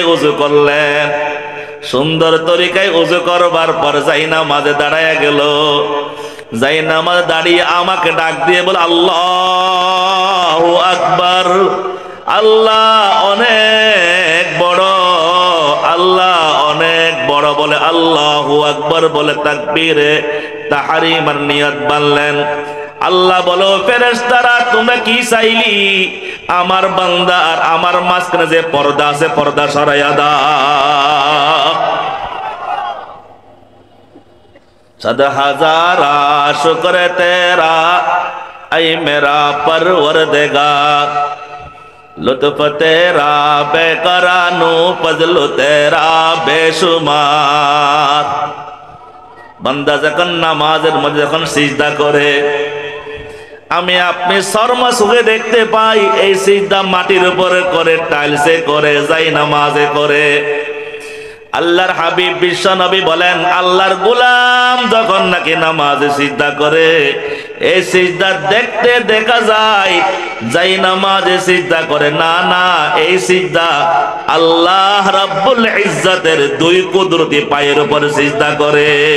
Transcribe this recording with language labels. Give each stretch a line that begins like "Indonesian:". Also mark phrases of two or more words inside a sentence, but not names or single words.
Bangla: ওযু করলেন, সুন্দর তরিকায় ওযু করবার পর যাই নামাজে দাঁড়ায় গেল, যাই নামাজে দাঁড়িয়ে আমাকে ডাক দিয়ে বলে,
Arabic: الله أكبر,
Bangla: আল্লাহ অনেক বড়, আল্লাহ অনেক বড় বলে
Arabic: الله أكبر
Bangla: বলে তাকবীরে তাহরিমার নিয়ত বানলেন। আল্লাহ বলো ফেরেশতারা তোমরা কি চাইলি? আমার বান্দা আর আমার মাঝখানে যে পর্দা আছে পর্দা সরাইয়া দাও।
Urdu: صد ہزارا شکر تیرا اے میرا پروردگار، لطف تیرا بیکرانو فضل تیرا بیشمار.
Bangla: বান্দা যখন নামাজের মধ্যে যখন সিজদা করে, আমি আপনি শর্মা সুখে দেখতে পাই এই সিজদা মাটির উপরে করে, টাইলসে করে, যাই নামাজে করে। আল্লাহর হাবিব বিশ্ব নবী বলেন আল্লাহর গোলাম যখন নাকি নামাজে সিজদা করে, এই সিজদা দেখতে দেখা যায় যাই নামাজে সিজদা করে না, না এই সিজদা আল্লাহ রাব্বুল ইজ্জতের দুই কুদরতি পায়ের উপর সিজদা করে।